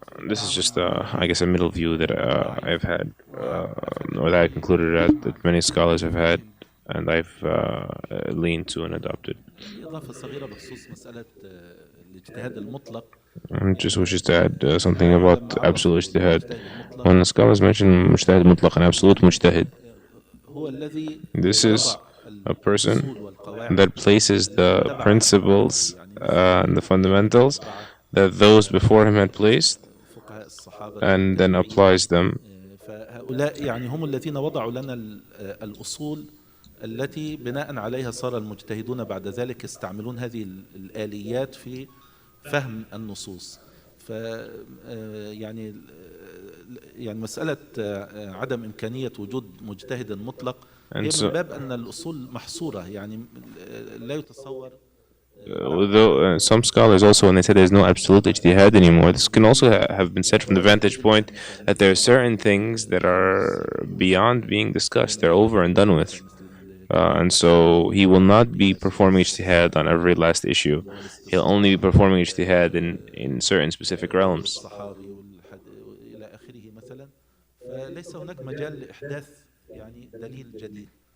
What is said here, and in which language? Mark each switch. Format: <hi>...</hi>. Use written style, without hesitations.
<en>This is just, I guess, a middle view that I've had, or that I concluded that many scholars have had, and I've leaned to and adopted.</en> <ar>إضافة صغيرة بخصوص مسألة الاجتهاد المطلق.</ar> <en>I just wishes to add something about absolute ijtihad. When the scholars mention mujtahid mutlaq and absolute mujtahid,</en> <ar>هو الذي</ar> <en>this is a person</en> <ar>الأصول والقواعد</ar> <en>that places the principles and the fundamentals that those before him had placed</en> <ar>فقهاء الصحابة.</ar> <en>and then applies them.</en> <ar>فهؤلاء يعني هم الذين وضعوا لنا الأصول التي بناء عليها صار المجتهدون بعد ذلك يستعملون هذه الآليات في فهم النصوص. ف يعني مسألة عدم إمكانية وجود مجتهد مطلق هي من باب أن الأصول محصورة، يعني لا يتصور.</ar> <en>Though some scholars also, when they say there's no absolute ijtihad anymore, this can also have been said from the vantage point that there are certain things that are beyond being discussed. They're over and done with. And so he will not be performing ijtihad on every last issue. He'll only be performing ijtihad in certain specific realms.</en> <ar>الصحابي إلى آخره مثلا، فليس هناك مجال لإحداث يعني دليل جديد.</ar>